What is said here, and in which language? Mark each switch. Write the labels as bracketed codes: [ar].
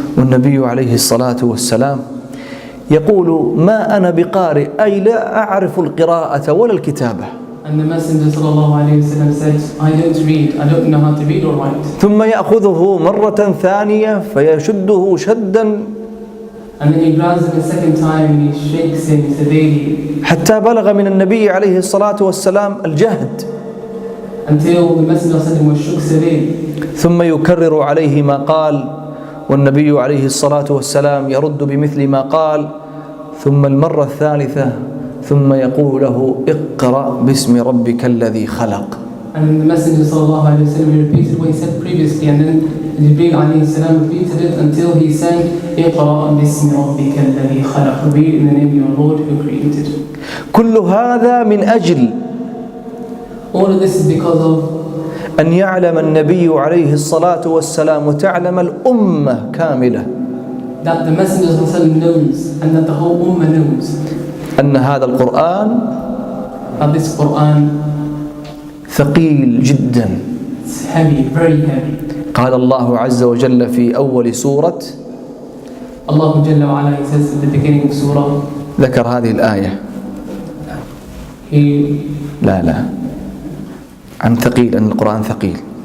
[ar] والنبي عليه الصلاة والسلام يقول ما أنا بقارئ، أي لا أعرف القراءة ولا الكتابة. [en] And the Messenger ﷺ said, I don't read, I don't know how to read or write. [ar] ثم يأخذه مرة ثانية فيشده شدا [en] And then he grabs him a second time and he shakes him severely [ar] حتى بلغ من النبي عليه الصلاة والسلام الجهد. [en] until the Messenger ﷺ was shook severely. [ar] ثم يكرر عليه ما قال، والنبي عليه الصلاة والسلام يرد بمثل ما قال، ثم المرة الثالثة ثم يقول له اقرأ باسم ربك الذي خلق. [en] And the Messenger ﷺ repeated what he said previously, and then Jibreel alayhi salam repeated it until he sang [ar] اقرأ باسم ربك الذي خلق. [en] Read in the name of your Lord who created. [ar] كل هذا من أجل [en] All of this is because of [ar] أن يعلم النبي عليه الصلاة والسلام وتعلم الأمة كاملة [en] that the Messenger ﷺ knows and that the whole Ummah knows [ar] أن هذا القرآن [en] that this Quran [ar] ثقيل جدا. [en] is heavy, very heavy. [ar] قال الله عز وجل في أول سورة، [en] Allah Jalla wa Ala, he says at the beginning of Surah, [ar] ذكر هذه الآية. [en] he [ar] لا عن ثقيل، أن القرآن ثقيل.